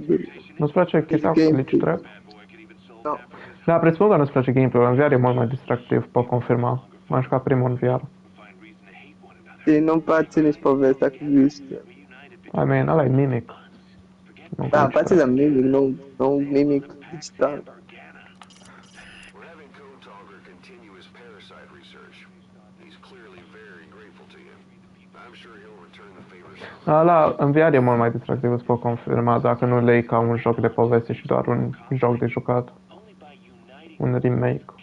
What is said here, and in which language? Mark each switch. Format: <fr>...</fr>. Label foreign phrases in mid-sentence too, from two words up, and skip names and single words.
<ro>Nu-ți place chestia cu glitch trap? Nu. Da, presupun că nu-ți place gameplay-ul. În VR e mult mai distractiv, pot confirma. M-am jucat primul în VR. Și nu-mi place nici povestea cu glitch.</ro> <en>I mean,</en> <ro>ăla e Mimic. Da, îmi place de Mimic, nu Mimic digital.</ro> <en>We're having Code Talker continue his parasite research. He's clearly very grateful to you. I'm sure he'll return the favor soon.</en> <ro>Ăla, în VR e mult mai distractiv, îți pot confirma, dacă nu lei ca un joc de poveste și doar un joc de jucat. Un remake.</ro>